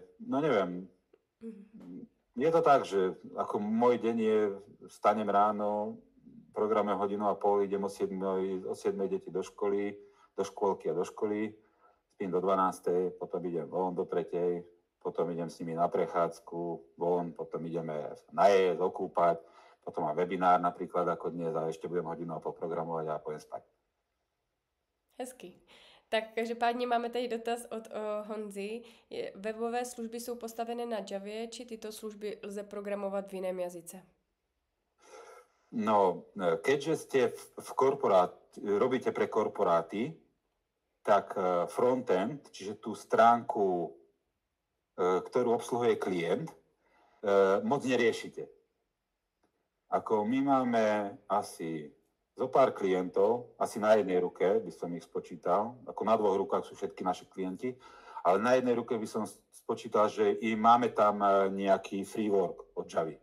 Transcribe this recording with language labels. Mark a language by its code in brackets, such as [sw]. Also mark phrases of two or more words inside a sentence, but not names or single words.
[sk] No neviem, je to tak, že ako môj deň je, vstanem ráno, programujem 1,5 hodiny, idem o 7 deti do školy, do škôlky a do školy, spím do 12, potom idem von do 3, potom idem s nimi na prechádzku, von, potom ideme najesť, okúpať, potom mám webinár napríklad ako dnes a ešte budem 1,5 hodiny programovať a pôjdem spať. [cs] Hezky. Tak každopádně máme tady dotaz od Honzy. Webové služby jsou postavené na Javě, či tyto služby lze programovat v jiném jazyce? [sk] No, keďže ste robíte pre korporáty, tak frontend, čiže tú stránku, ktorú obsluhuje klient, moc neriešite. Ako my máme asi zo pár klientov, asi na jednej ruke by som ich spočítal, ako na 2 rukách sú všetky naši klienti, ale na jednej ruke by som spočítal, že i máme tam nejaký framework od Javy.